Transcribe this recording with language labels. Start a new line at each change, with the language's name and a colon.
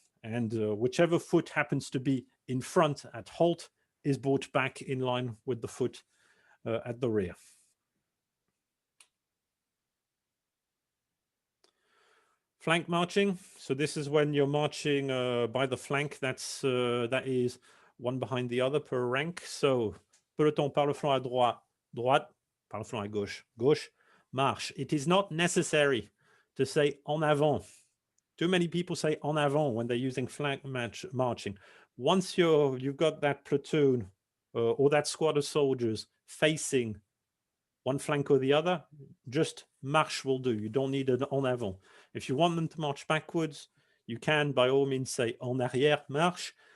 English: And whichever foot happens to be in front at halt is brought back in line with the foot at the rear. Flank marching. So this is when you're marching by the flank. That is one behind the other per rank.
French: So peloton par le flanc à droite, droite, par le flanc à gauche, gauche, marche.
English: It is not necessary to say
French: en avant.
English: Too many people say
French: en avant
English: when they're using flank marching. Once you've got that platoon or that squad of soldiers facing one flank or the other, just marche will do. You don't need an en avant. If you want them to march backwards, you can by all means say
French: en arrière marche.